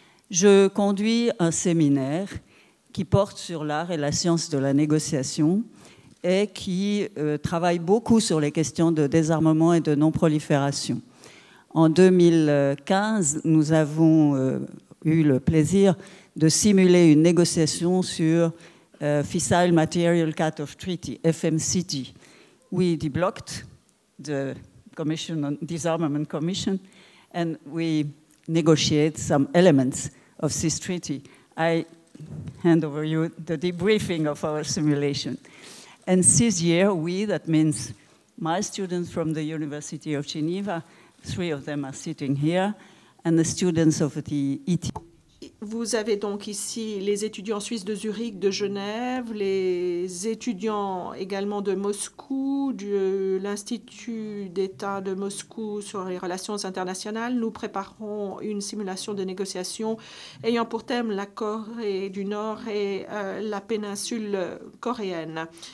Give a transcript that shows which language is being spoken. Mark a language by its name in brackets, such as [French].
[French] Je conduis un séminaire qui porte sur l'art et la science de la négociation et qui travaille beaucoup sur les questions de désarmement et de non-prolifération. En 2015, nous avons eu le plaisir de simuler une négociation sur Fissile Material Cut-off Treaty, FMCT. [English] We deblocked the Commission on Disarmament Commission and we negotiate some elements of this treaty. I hand over you the debriefing of our simulation. And this year, that means my students from the University of Geneva, 3 of them are sitting here, and the students of the ET. [French] Vous avez donc ici les étudiants suisses de Zurich, de Genève, les étudiants également de Moscou, de l'Institut d'État de Moscou sur les relations internationales. Nous préparons une simulation de négociation ayant pour thème la Corée du Nord et la péninsule coréenne.